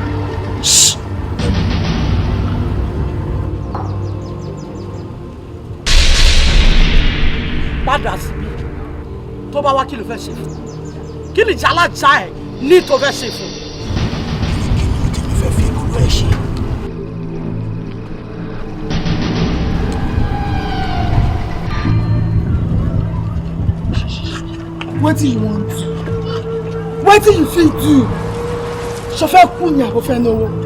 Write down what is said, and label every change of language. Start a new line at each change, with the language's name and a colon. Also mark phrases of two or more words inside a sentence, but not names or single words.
Yoruba: padà síbi tó bá wá kí ló fẹ́ ṣe fún kí ni jàlá já ẹ̀ ní tó fẹ́ ṣe fún. kí ni tèmi fẹ́ fi ìlú ẹ̀ ṣe.
Nigerian Pidgin: Wetin you want? Wetin you fit do?
Yoruba: Ṣo fẹ́ kú ni àbò fẹ́ náwó?